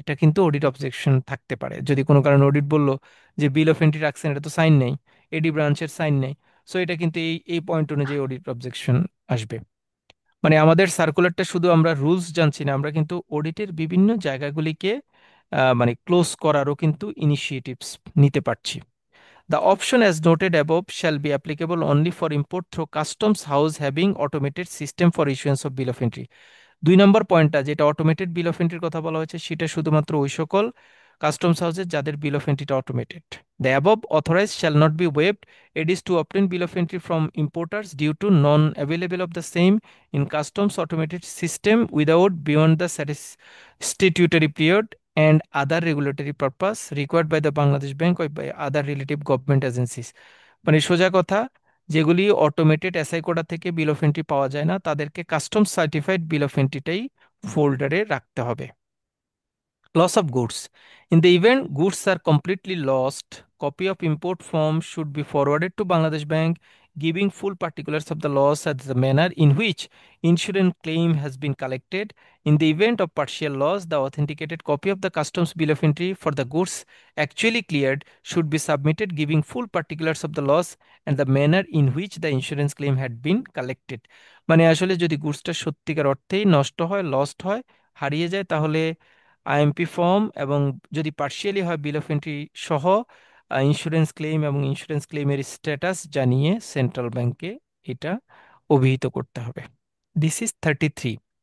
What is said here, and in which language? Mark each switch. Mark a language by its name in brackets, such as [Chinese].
[Bangla] এটা কিন্তু audit objection থাকতে পারে, যদি কোনো কারণে অডিট বলল যে বিল অফ এন্ট্রি রাখছেন এটা তো সাইন নেই, এডি ব্রাঞ্চের সাইন নেই, সো এটা কিন্তু এই এই পয়েন্ট অনুযায়ী অডিট অবজেকশন আসবে। মানে আমাদের সার্কুলারটা শুধু আমরা রুলস জানছি না, আমরা কিন্তু অডিটের বিভিন্ন জায়গাগুলিকে মানে ক্লোজ করারও কিন্তু ইনিশিয়েটিভস নিতে পারছি। [English] The option as noted above shall be applicable only for import through customs house having automated system for issuance of bill of entry। [Bangla] 2 নম্বর পয়েন্টটা যেটা অটোমেটেড বিল অফ এন্ট্রির কথা বলা হয়েছে সেটা শুধুমাত্র ওই সকল কাস্টমস হাউসের যাদের বিল of এন্ট্রিটা automated. [English] The above authorise shall not be waived. It is to obtain bill of entry from importers due to non available of the same in customs automated system without beyond the statutory period and other regulatory purpose required by the Bangladesh Bank or by other relative government agencies। [Bangla] মানে সোজা কথা, যেগুলি automated SI Coda থেকে বিল of entry পাওয়া যায় না তাদেরকে custom certified bill of এন্ট্রিটাই ফোল্ডারে রাখতে হবে। [English] Loss of goods. In the event goods are completely lost, copy of import form should be forwarded to Bangladesh Bank, giving full particulars of the loss and the manner in which insurance claim has been collected. In the event of partial loss, the authenticated copy of the customs bill of entry for the goods actually cleared should be submitted, giving full particulars of the loss and the manner in which the insurance claim had been collected। [Bangla] মানে আসলে যদি গুডসটা সত্যিকার অর্থেই নষ্ট হয়, lost হয়, হারিয়ে যায়, তাহলে আইএমপি ফর্ম এবং যদি পার্শিয়ালি হয় বিল অফ এন্ট্রি সহ ইন্স্যুরেন্স ক্লেম এবং ইন্স্যুরেন্স ক্লেমের স্ট্যাটাস জানিয়ে সেন্ট্রাল ব্যাংকে এটা অভিহিত করতে হবে। [English] This is 33।